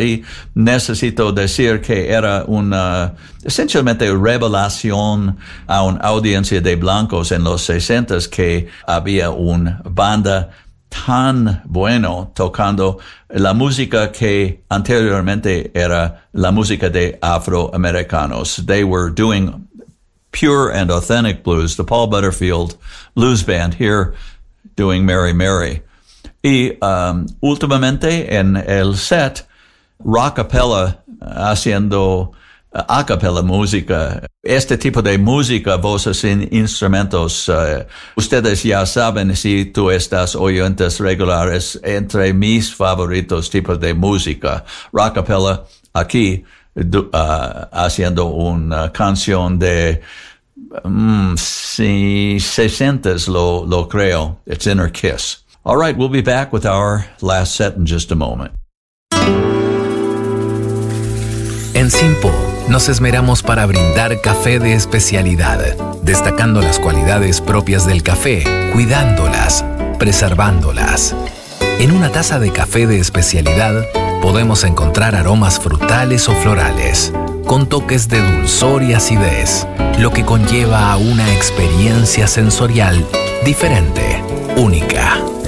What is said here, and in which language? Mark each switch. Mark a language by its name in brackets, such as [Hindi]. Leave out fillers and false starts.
[Spanish] Y necesito decir que era una, esencialmente, revelación a una audiencia de blancos en los 60s que había una banda tan bueno tocando la música que anteriormente era la música de afroamericanos. [English] They were doing pure and authentic blues, the Paul Butterfield Blues Band here doing Mary Mary. [Spanish] Y últimamente en el set, rock a cappella haciendo a cappella música. Este tipo de música, voces sin instrumentos, ustedes ya saben, si tú estás oyentes regulares, entre mis favoritos tipos de música. Rock a cappella aquí haciendo una canción de 60s, lo creo. [English] It's Inner Kiss. All right, we'll be back with our last set in just a moment. [Spanish] En Simpo, nos esmeramos para brindar café de especialidad, destacando las cualidades propias del café, cuidándolas, preservándolas. En una taza de café de especialidad, podemos encontrar aromas frutales o florales, con toques de dulzor y acidez, lo que conlleva a una experiencia sensorial diferente, única.